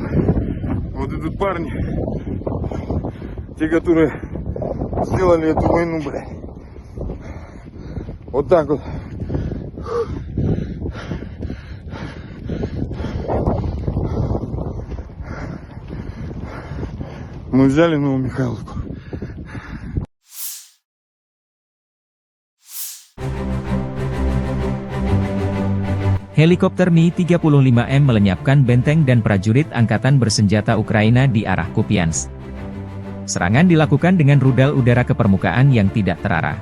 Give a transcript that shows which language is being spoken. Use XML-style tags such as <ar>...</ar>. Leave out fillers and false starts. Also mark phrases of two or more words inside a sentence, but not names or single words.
<ru>Вот идут парни, те, которые сделали эту войну, блядь. Вот так вот. Мы взяли Новомихайловку.</ru> <id>Helikopter Mi-35M melenyapkan benteng dan prajurit Angkatan Bersenjata Ukraina di arah Kupiansk. Serangan dilakukan dengan rudal udara ke permukaan yang tidak terarah.</id>